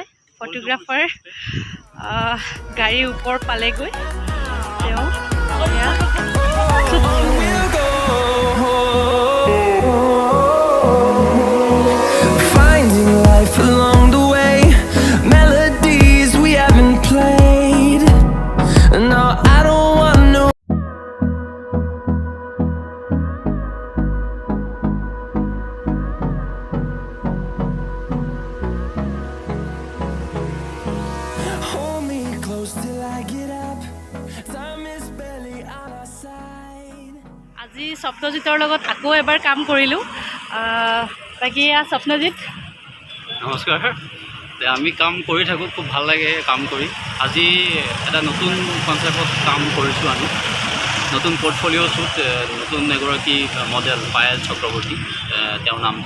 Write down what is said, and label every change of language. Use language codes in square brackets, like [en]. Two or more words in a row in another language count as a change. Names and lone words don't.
[en] फोटोग्राफार गाड़ी ऊपर पाले गई। Finding life along the way, melodies we haven't played. No, I don't want no. Hold me close till I get up. Time is barely on our side. [as] আজি স্বপ্নজিতৰ লগত আকৌ এবাৰ কাম কৰিলোঁ। বাকী স্বপ্নজিত নমস্কাৰ। আমি কাম কৰি থাকোঁ, খুব ভাল লাগে কাম কৰি। আজি এটা নতুন কনচেপ্টত কাম কৰিছোঁ। আমি নতুন [en] portfolio shoot, [as] নতুন এগৰাকী মডেল পায়েল চক্ৰৱৰ্তী তেওঁৰ নামটো।